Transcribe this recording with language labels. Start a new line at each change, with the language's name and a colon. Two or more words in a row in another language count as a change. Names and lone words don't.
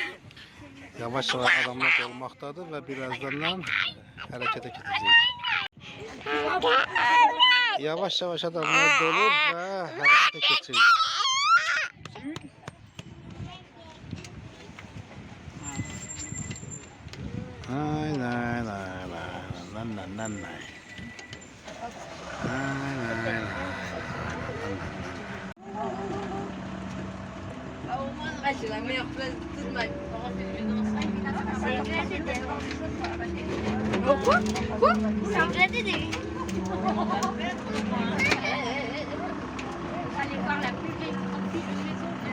Azerbaijani: Yavaş yavaş adamlar dolmaqdadır və birazdan hərəkətə keçəcək. Yavaş yavaş adamlar dolur və hərəkətə keçir. Ay nay nay nay nay nay nay. Ay nay nay.
French: C'est la meilleure place de toute ma vie. Quoi? Quoi? C'est un gladiateur. Allez voir la plus vieille maison.